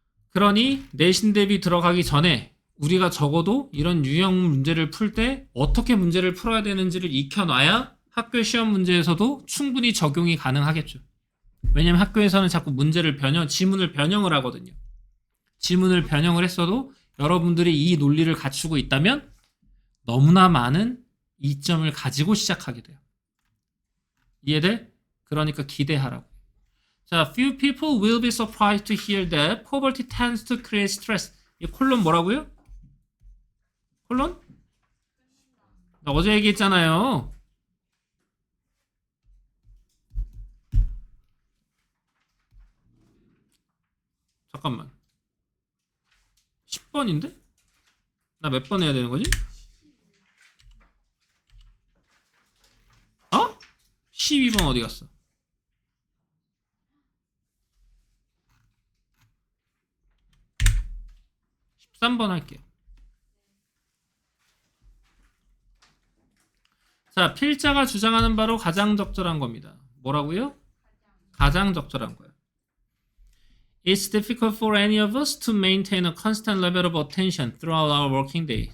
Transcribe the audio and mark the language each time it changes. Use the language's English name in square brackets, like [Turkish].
[Korean] 그러니 내신 대비 들어가기 전에 우리가 적어도 이런 유형 문제를 풀 때 어떻게 문제를 풀어야 되는지를 익혀놔야 학교 시험 문제에서도 충분히 적용이 가능하겠죠. 왜냐면 학교에서는 자꾸 지문을 변형을 하거든요. 지문을 변형을 했어도 여러분들이 이 논리를 갖추고 있다면 너무나 많은 이점을 가지고 시작하게 돼요. 이해돼? 그러니까 기대하라고. [English] 자, few people will be surprised to hear that poverty tends to create stress. [Korean] 이 콜론 뭐라고요? 콜론? 나 어제 얘기했잖아요. 잠깐만. 10번인데? 나 몇 번 해야 되는 거지? 어? 12번 어디 갔어? 13번 할게요. 자, 필자가 주장하는 바로 가장 적절한 겁니다. 뭐라고요? 가장 적절한 거예요. [English] It's difficult for any of us to maintain a constant level of attention throughout our working day.